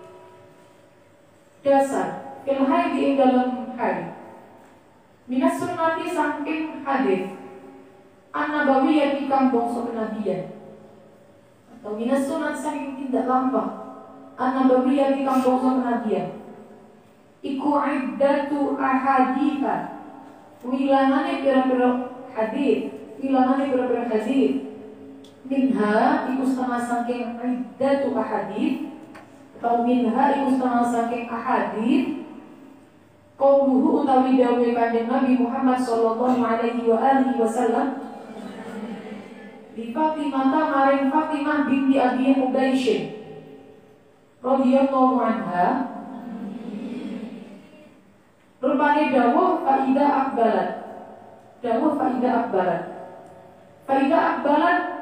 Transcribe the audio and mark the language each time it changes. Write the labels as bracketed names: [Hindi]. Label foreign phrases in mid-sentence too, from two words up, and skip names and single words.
[Javanese] dasar [Arabic] في الحيض [Javanese] ing dalam haid [Arabic] من السنة [Javanese] saking hadis an-nabawiyyah kang bangsa kenabian atau [Arabic] من السنة [Javanese] saking tindak lampah an-nabawiyyah kang bangsa kenabian iku [Arabic] عدة أحاديث [Javanese] wilangane pira-pira hadis minha iku setengah saking [Arabic] عدة أحاديث [Javanese] atau minha iku setengah saking ahadith qauluhu utawi dawuh kanjeng Nabi Muhammad [Arabic] صلى الله عليه وعلى آله وسلم [Javanese] di Fatimah maring Fatimah binti Abi Hubaysh [Arabic] رضي الله عنها [Javanese] rupane dawuh [Arabic] فإذا أقبلت